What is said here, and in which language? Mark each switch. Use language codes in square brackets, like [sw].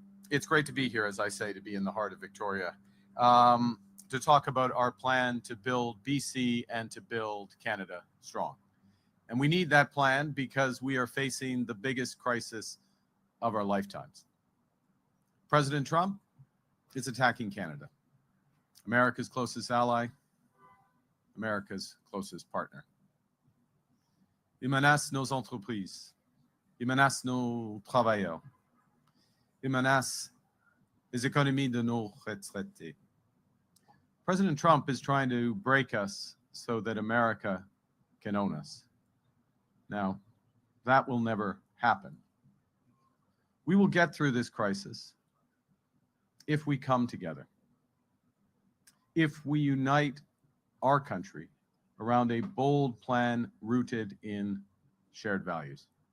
[en] It's great to be here, as I say, to be in the heart of Victoria. To talk about our plan to build BC and to build Canada strong. And we need that plan because we are facing the biggest crisis of our lifetimes. President Trump is attacking Canada, America's closest ally, America's closest partner. [fr] Il menace nos entreprises, il menace nos travailleurs, il menace les économies de nos retraités. [en] President Trump is trying to break us so that America can own us. Now, that will never happen. We will get through this crisis if we come together, if we unite our country around a bold plan rooted in shared values.